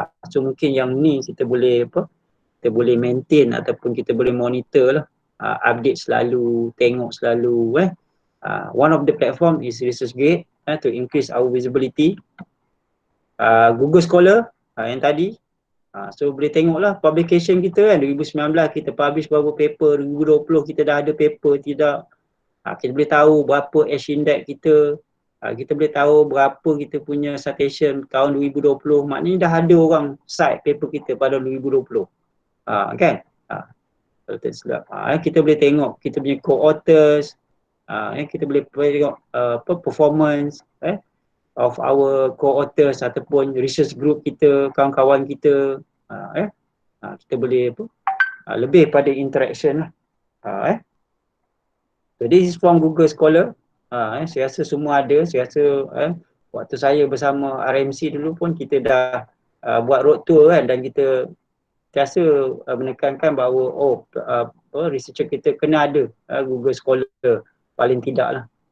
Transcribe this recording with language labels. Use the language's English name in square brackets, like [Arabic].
[Malay] So mungkin yang ni kita boleh kita boleh maintain ataupun kita boleh monitor lah, update selalu, tengok selalu. [English] One of the platform is ResearchGate to increase our visibility. [Malay] Google Scholar yang tadi, so boleh tengoklah publication kita kan, 2019 kita publish berapa paper, 2020 kita dah ada paper tidak. Kita boleh tahu berapa H index kita, kita boleh tahu berapa kita punya citation tahun 2020, maknanya dah ada orang cite paper kita pada 2020. Kan? Kalau tak silap. Kita boleh tengok kita punya co-authors, kita boleh tengok [English] performance of our co-authors [Malay] ataupun research group kita, kawan-kawan kita. Kita boleh lebih pada interaction lah. [English] So this is from Google Scholar. [Malay] Saya rasa semua ada. Saya rasa waktu saya bersama RMC dulu pun kita dah buat road tour kan, dan kita rasa menekankan bahawa researcher kita kena ada Google Scholar paling tidak lah.